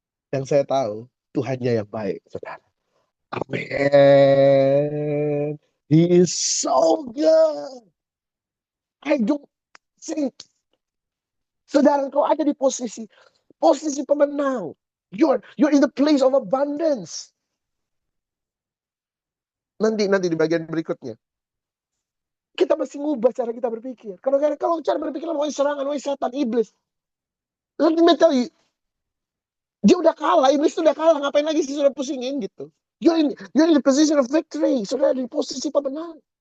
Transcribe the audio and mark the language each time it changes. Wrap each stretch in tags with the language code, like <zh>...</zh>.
<id>Yang saya tahu, Tuhannya yang baik, saudara. Amen.</id> <en>He is so good. I don't think.</en> <id>Saudara, kau ada di posisi pemenang.</id> <en>You're in the place of abundance.</en> <id>Nanti di bagian berikutnya. Kita mesti ngubah cara kita berpikir. Kalau cara berpikir, wah serangan, wah setan, iblis.</id> <en>Let me tell you,</en> <id>dia udah kalah, iblis udah kalah, ngapain lagi sih sudah pusingin gitu.</id> <en>You're in the position of victory,</en> <id>sudah di posisi pemenang.</id>